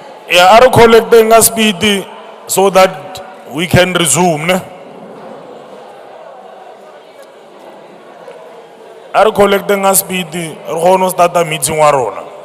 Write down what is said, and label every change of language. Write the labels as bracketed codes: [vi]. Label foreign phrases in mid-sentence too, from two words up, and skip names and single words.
[en] Yeah, are collecting a speed so that we can resume, ne? Are collecting a speed, [st] re kgone ho [en] start a meeting [st] wa rona.